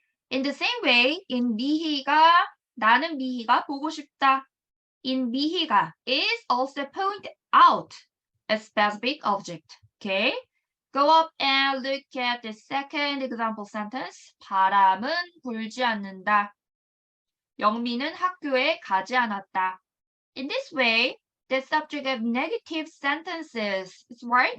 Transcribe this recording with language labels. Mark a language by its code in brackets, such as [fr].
[en] In the same way, in 미희가, [ko] 나는 미희가 보고 싶다. [en] In 미희가 is also point out a specific object. Okay? Go up and look at the second example sentence. [ko] 바람은 불지 않는다. 영미는 학교에 가지 않았다. [en] In this way, the subject of negative sentences, right?